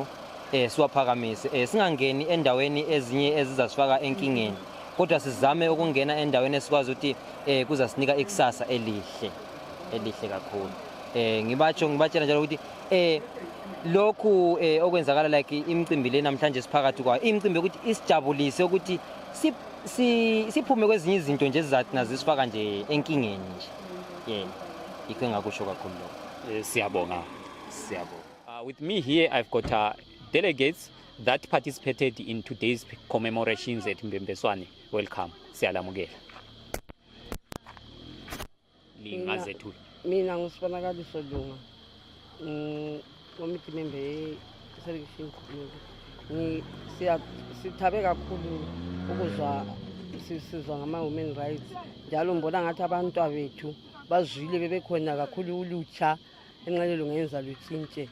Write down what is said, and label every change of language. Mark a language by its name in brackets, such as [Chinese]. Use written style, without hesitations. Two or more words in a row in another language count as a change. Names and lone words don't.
[North Ndebele] Siwaphakamise singangeni endaweni ezinye ezizasifaka enkingeni kodwa sizame ukungena endaweni esikwazi ukuthi kuzasinika ikusasa elihle kakhulu. Ngibatshela njalo ukuthi lokhu okwenzakala like imicimbi le namhlanje siphakathi kwayo imicimbi ukuthi isijabulise ukuthi siphume kwezinye izinto nje ezizathi nazisifaka nje enkingeni nje. Ikho engakusho kakhulu lokho. Siyabonga. [English] With me here I've got delegates that participated in today's commemorations at Mbembeswane. Welcome. [North Ndebele] Siyalamukela. Lingaze tu. Mina ngusibonakaliso Lunga. [English] Committee member selection [North Ndebele] sithabe kakhulu ukuzwa sisizwa ngama [English] human rights [North Ndebele] njalo ngibona ngathi abantu abethu bazwile bebekhona kakhulu ulutsha enqalelo ngenza lutshintshe.